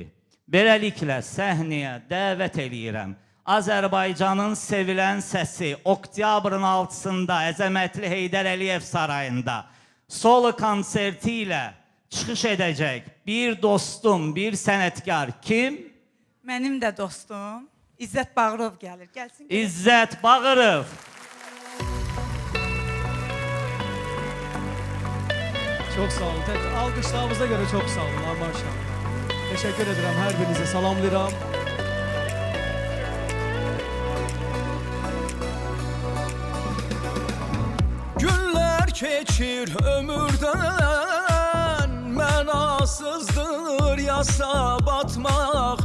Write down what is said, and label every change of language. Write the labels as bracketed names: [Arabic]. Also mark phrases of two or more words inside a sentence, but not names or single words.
[Azerbaijani] Beləliklə səhnəyə dəvət eləyirəm Azərbaycanın sevilən səsi oktyabrın 6-sında Əzəmətli Heydər Əliyev sarayında solo konserti ilə çıxış edəcək bir dostum, bir sənətkar kim? Mənim də dostum İzzət Bağırov gəlir. Gəlsin. İzzət Bağırov. [Turkish] Çok sağ olun. Alkışlarınıza göre çok sağ olun. Maşallah. Teşekkür ederim. [Azerbaijani] Her birinize salamlayıram. Günler keçir ömürden, mənasızdır yasa batmaq.